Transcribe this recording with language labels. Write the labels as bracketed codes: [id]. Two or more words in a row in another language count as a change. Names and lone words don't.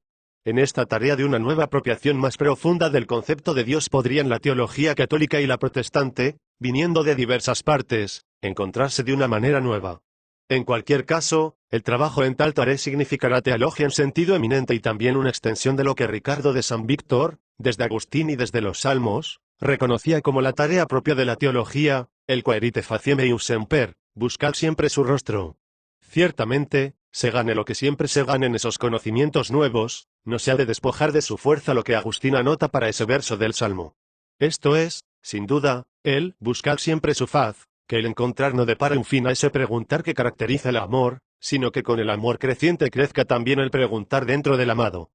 [es] En esta tarea de una nueva apropiación más profunda del concepto de Dios podrían la teología católica y la protestante, viniendo de diversas partes, encontrarse de una manera nueva. En cualquier caso, el trabajo en tal tarea significará teología en sentido eminente y también una extensión de lo que Ricardo de San Víctor, desde Agustín y desde los Salmos, reconocía como la tarea propia de la teología, el [la] quaerite faciem eius semper, [es] buscar siempre su rostro. Ciertamente, se gane lo que siempre se gane en esos conocimientos nuevos, no se ha de despojar de su fuerza lo que Agustín anota para ese verso del Salmo. Esto es, sin duda, el buscar siempre su faz, que el encontrar no depara un fin a ese preguntar que caracteriza el amor, sino que con el amor creciente crezca también el preguntar dentro del amado.